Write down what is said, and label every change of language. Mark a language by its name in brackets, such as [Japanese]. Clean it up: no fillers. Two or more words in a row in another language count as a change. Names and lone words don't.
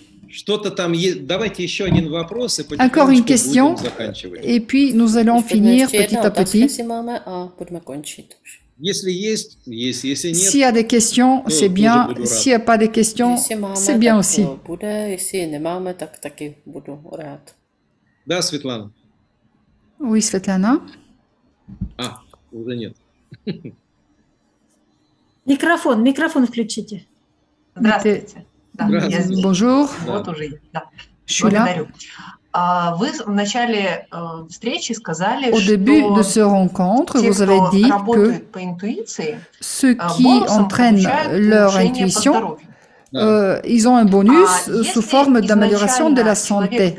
[French] Encore une question, et puis nous allons finir petit à petit. S'il y a des questions, c'est bien. S'il n'y a pas de questions, c'est bien aussi. Oui, Svetlana. [Russian] Уже нет. Микрофон включите. Здравствуйте. [French] Bonjour. [Russian] Вот уже. Да. [French] Je suis là. Au début de ce rencontre, vous avez dit que ceux qui entraînent leur intuition, ils ont un bonus sous forme d'amélioration de la santé.